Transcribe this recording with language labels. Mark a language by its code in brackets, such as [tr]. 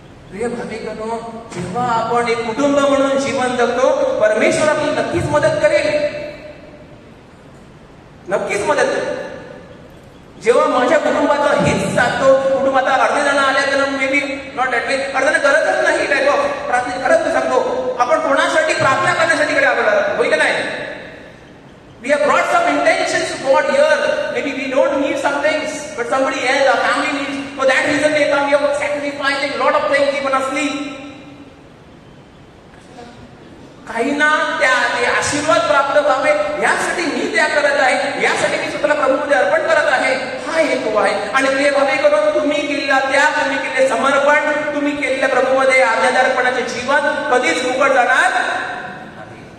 [mr] प्रिय भाविकांनो, जेव्हा आपण एक कुटुंब म्हणून जीवन जगतो, परमेश्वर आपली नक्कीच मदत करेल, नक्कीच मदत करेल. जेव्हा माझ्या कुटुंबाचं हेच सांगतो, कुटुंबात अर्धे जण आले तर [en] maybe not at least [mr] अर्ध्याने गरजच नाही [en] type of [mr] प्रार्थना. खरंच सांगतो, आपण कोणासाठी प्रार्थना करण्यासाठी कडे आलो, होय का नाही? [en] We have brought some intentions to God here. Maybe we don't need some things, but somebody else, our family needs. For that reason they come here sacrificing lot of things, even asleep. [mr] काहींना ते आशीर्वाद प्राप्त व्हावे यासाठी मी त्या करत आहे, यासाठी मी स्वतःला प्रभूमध्ये अर्पण करत आहे, हा हेतू आहे. आणि प्रिय भाविकांनो, तुम्ही केलेला त्याग, तुम्ही केलेले समर्पण, तुम्ही केलेल्या प्रभूमध्ये आज्ञाधारकपणाचे जीवन कधीच फुकट जाणार नाही.